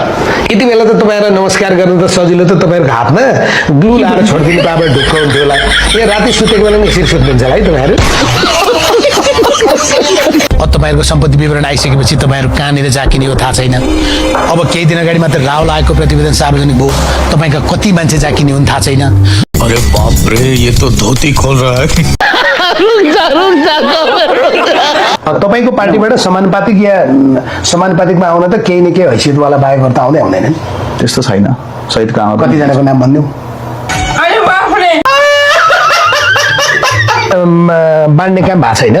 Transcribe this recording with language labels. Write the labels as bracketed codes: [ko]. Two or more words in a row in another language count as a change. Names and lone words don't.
[ne] यति बेला त तपाईहरुलाई नमस्कार गर्नु त सजिलो त तपाईहरुको हातमा ग्लु लाएर छोड्दिनु त अब ढुक्क हुन्थ्यो होला। यहाँ राति सुतेको बेला यसरी सुत्नुहुन्छ है तपाईहरु? अब तपाईहरुको सम्पत्ति विवरण आइसकेपछि तपाईहरु कहाँनिर जाकिने हो थाहा छैन। अब केही दिन अगाडि मात्र राहुल आएको प्रतिवेदन सार्वजनिक भयो। तपाईका कति मान्छे जाकिने हुन् थाहा छैन। [hi] अरे बाप रे, ये तो धोती खोल रहा है। [ne] तपाईको पार्टीबाट समानुपातिकमा आउन त केही न केही हैसियतवाला बाहेक त आउँदै आउँदैनन्। त्यस्तो छैन। सहित कहाँ कति जनाको नाम भन्नु? बाँड्ने काम भएको छैन।